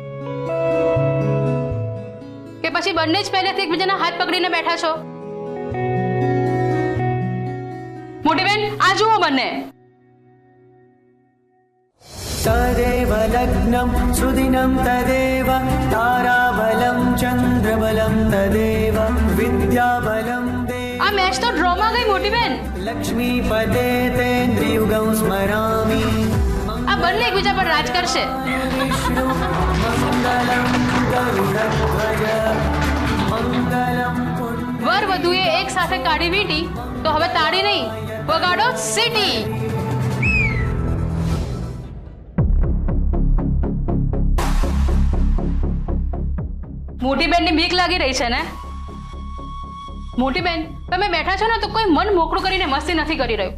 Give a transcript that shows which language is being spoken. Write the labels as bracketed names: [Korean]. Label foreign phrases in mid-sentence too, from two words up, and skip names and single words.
[Gujarati] કે પછી બંને જ પહેલેથી એકબીજાના હાથ પકડીને બેઠા છો? મોટી બેન, આ જુઓ બંને. [Sanskrit] तदेव लग्नं सुदिनं तदेव ताराबलं चन्द्रबलं तदेव विद्याबलं देव [Gujarati] આ મેચ તો ડ્રોમાં ગઈ મોટી બેન. [Sanskrit] लक्ष्मीपदे तेन्द्रियुगं स्मरामि [Gujarati] આ બંને એકબીજા પર રાજ કરશે. [Sanskrit] विष्णु मङ्गलं गरुडध्वज मङ्गलं [Gujarati] વર વધુએ એક સાથે કાઢી વીંટી, તો હવે તાળી નહીં, વગાડો સીટી. મોટી બેનની બીક લાગી રહી છે ને? મોટી બેન, તમે બેઠા છો ને તો કોઈ મન મોકળું કરીને મસ્તી નથી કરી રહ્યું.